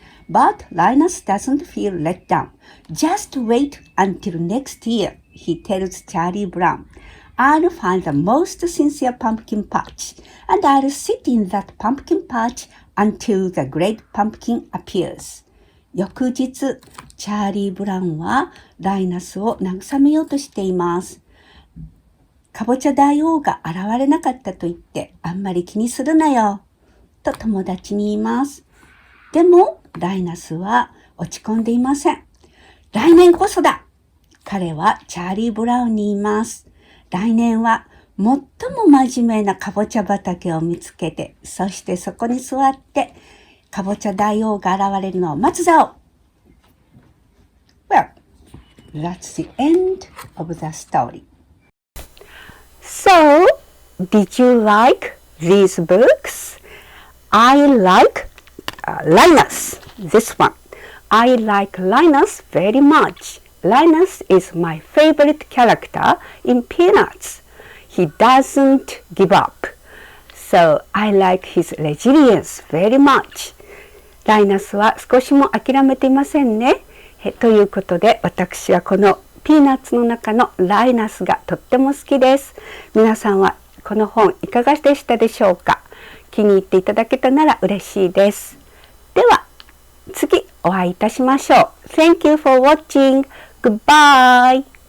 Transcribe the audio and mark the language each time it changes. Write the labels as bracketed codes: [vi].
[en] But Linus doesn't feel let down. Just wait until next year, he tells Charlie Brown. I'll find the most sincere pumpkin patch, and I'll sit in that pumpkin patch until the great pumpkin appears. [ja] 翌日、チャーリー・ブラウンはライナスを慰めようとしています。かぼちゃ大王が現れなかったと言ってあんまり気にするなよ、と友達に言います。でも、ライナスは落ち込んでいません。来年こそだ！彼はチャーリー・ブラウンに言います。来年は最も真面目なかぼちゃ畑を見つけて、そしてそこに座って、かぼちゃ大王が現れるのを待つぞ。 [en] Well, that's the end of the story. So, did you like these books? I like Linus, this one. I like Linus very much. Linus is my favorite character in Peanuts. He doesn't give up. So I like his resilience very much. [ja] ライナスは少しも諦めていませんね。ということで、私はこのピーナッツの中のライナスがとっても好きです。皆さんはこの本いかがでしたでしょうか？気に入っていただけたなら嬉しいです。では、次お会いいたしましょう。 [en] Thank you for watching. Goodbye.